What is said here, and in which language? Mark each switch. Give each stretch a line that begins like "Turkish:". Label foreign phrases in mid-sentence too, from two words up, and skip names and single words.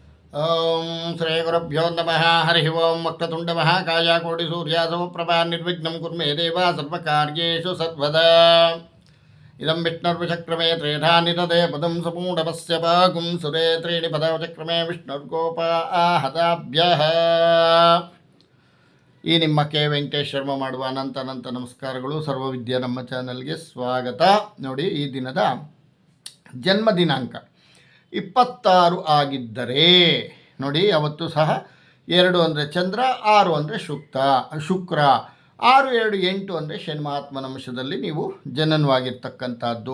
Sanskrit: ಓಂ ಶ್ರೀ ಗುರುಭ್ಯೋ ನಮಃ. ಹರಿ ಓಂ. ವಕ್ರತುಂಡ ಮಹಾಕಾಯ ಕೋಟಿ ಸೂರ್ಯ ಸಮಪ್ರಭಾ ನಿರ್ವಿಘ್ನಂ ಕುರ್ಮೇ ದೇವ ಸರ್ವಕಾರ್ಯೇಷು ಸರ್ವದಾ. ಇದಂ ವಿಷ್ಣುರ್ವಿಚಕ್ರಮೇ ತ್ರೇಧಾ ನಿರದೆ ಪದಂ ಸಮೂಢಮಸ್ಯ ಭಾಗುಂ ಸುರೇ ತ್ರೀಣಿ ಪದವಚಕ್ರಮೇ ವಿಷ್ಣುರ್ಗೋಪಾಹತಾಭ್ಯಃ.
Kannada: ಈ ನಿಮ್ಮ ಕೆ ವೆಂಕಟೇಶ್ ಶರ್ಮ ಮಾಡುವ ಅನಂತ ನಮಸ್ಕಾರಗಳು. ಸರ್ವವಿದ್ಯಾ ನಮ್ಮ ಚಾನಲ್ಗೆ ಸ್ವಾಗತ. ನೋಡಿ, ಈ ದಿನದ ಜನ್ಮ ದಿನಾಂಕ 26 ಆಗಿದ್ದರೆ ನೋಡಿ, ಅವತ್ತು ಸಹ 2 ಅಂದರೆ ಚಂದ್ರ, 6 ಅಂದರೆ ಶುಕ್ರ, 6, 2, 8 ಅಂದರೆ ಶನಿ ಮಹಾತ್ಮನ ಅಂಶದಲ್ಲಿ ನೀವು ಜನನವಾಗಿರ್ತಕ್ಕಂಥದ್ದು.